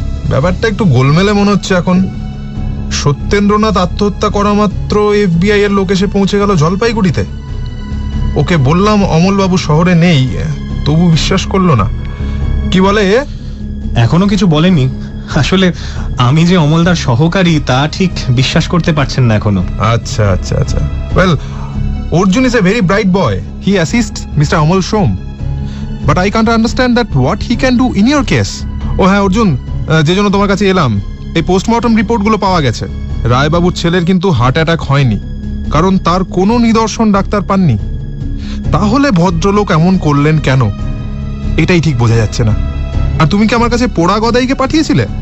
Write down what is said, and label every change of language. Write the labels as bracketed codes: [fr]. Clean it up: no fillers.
[bn] ব্যাপারটা একটু গোলমেলে মনে হচ্ছে এখন। সত্যেন্দ্রনাথ আত্মহত্যা করা মাত্র FBI এর লোক এসে পৌঁছে গেল জলপাইগুড়িতে। ওকে বললাম অমলবাবু শহরে নেই, তবু বিশ্বাস করলো না। কি বলে? এখনো কিছু বলেনি। আসলে আমি যে অমলদার সহকারী তা ঠিক বিশ্বাস করতে পারছেন না এখনো। আচ্ছা। [en] Well, Arjun is a very bright boy. He assists Mr. Amal Shom. But I can't understand that what he can do in your case. [bn] ও হ্যাঁ অর্জুন, যে জন্য তোমার কাছে এলাম, এই পোস্টমর্টম রিপোর্টগুলো পাওয়া গেছে। রায়বাবুর ছেলের কিন্তু হার্ট অ্যাটাক হয়নি, কারণ তার কোনো নিদর্শন ডাক্তার পাননি। তাহলে ভদ্রলোক এমন করলেন কেন, এটাই ঠিক বোঝা যাচ্ছে না। আর তুমি কি আমার কাছে পোড়া গদাইকে পাঠিয়েছিলে?